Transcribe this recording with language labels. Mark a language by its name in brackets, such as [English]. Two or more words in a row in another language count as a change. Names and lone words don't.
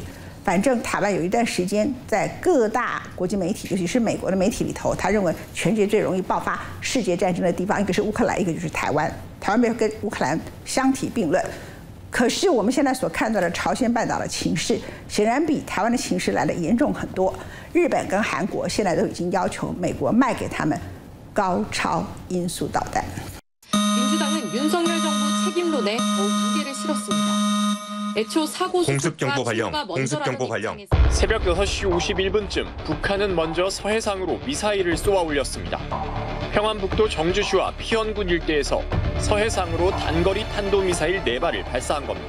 [Chinese] 反正台湾有一段时间在各大国际媒体，尤其是美国的媒体里头，他认为全世界最容易爆发世界战争的地方，一个是乌克兰，一个就是台湾。台湾没有跟乌克兰相提并论。可是我们现在所看到的朝鲜半岛的情势，显然比台湾的情势来得严重很多。日本跟韩国现在都已经要求美国卖给他们高超音速导弹。 [Korean] 윤석열 정부 책임론에 더욱 무게를 실었습니다. 애초 사고 공습경보 발령, 공습경보 발령. 새벽 6시 51분쯤 북한은 먼저 서해상으로 미사일을 쏘아 올렸습니다. 평안북도 정주시와 피현군 일대에서 서해상으로 단거리 탄도미사일 4발을 발사한 겁니다.